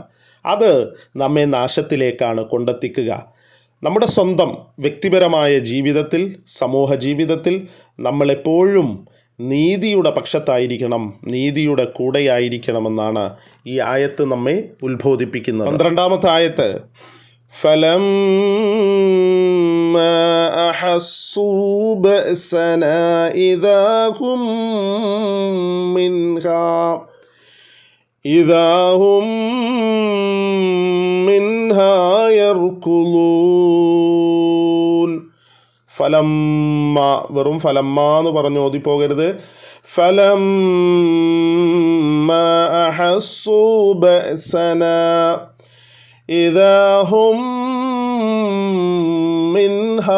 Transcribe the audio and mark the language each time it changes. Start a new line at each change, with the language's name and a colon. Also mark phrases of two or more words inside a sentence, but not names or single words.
Malayalam: അത് നമ്മെ നാശത്തിലേക്കാണ് കൊണ്ടെത്തിക്കുക. നമ്മുടെ സ്വന്തം വ്യക്തിപരമായ ജീവിതത്തിൽ, സമൂഹ ജീവിതത്തിൽ നമ്മളെപ്പോഴും നീതിയുടെ പക്ഷത്തായിരിക്കണം, നീതിയുടെ കൂടെയായിരിക്കണമെന്നാണ് ഈ ആയത്ത് നമ്മെ ഉത്ബോധിപ്പിക്കുന്നത്. 12-ാമത്തെ ആയത്ത്:
Arabic: فَلَمَّا أَحَسُّوا بَأْسَنَا إِذَا هُمْ مِنْهَا يَرْكُضُونَ.
Malayalam: ഫലമ്മ, വെറും ഫലമ്മ എന്ന് പറഞ്ഞു ഓതിപ്പോകരുത്.
Arabic: فلما أحسوا بأسنا إذا هم منها.